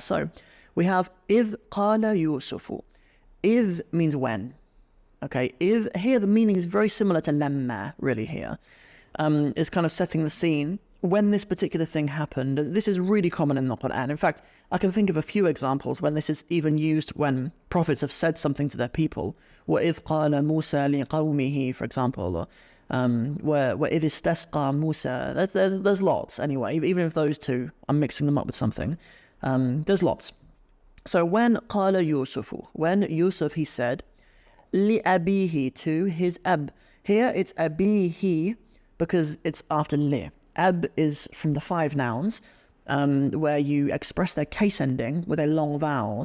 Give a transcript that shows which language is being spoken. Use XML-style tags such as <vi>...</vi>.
<en>So we have</en> <ar>إِذْ قَالَ يُوسُفُ.</ar> <en>إِذْ means when. Okay, here the meaning is very similar to lemma, really here. It's kind of setting the scene when this particular thing happened. This is really common in the Qur'an. In fact, I can think of a few examples when this is even used when prophets have said something to their people.</en> <ar>وَإِذْ قَالَ مُوسَى لِقَوْمِهِ,</ar> <en>for example, or</en> <ar>وَإِذْ اسْتَسْقَى مُوسَى.</ar> <en>There's lots, anyway, even if those two, I'm mixing them up with something. There's lots. So when</en> <ar>قَالَ يُوسُفُ,</ar> <en>when Yusuf, he said,</en> <ar>لِأَبِيهِ,</ar> <en>to his ab. Here it's abihi because it's after li. Ab is from the 5 nouns where you express their case ending with a long vowel.</en>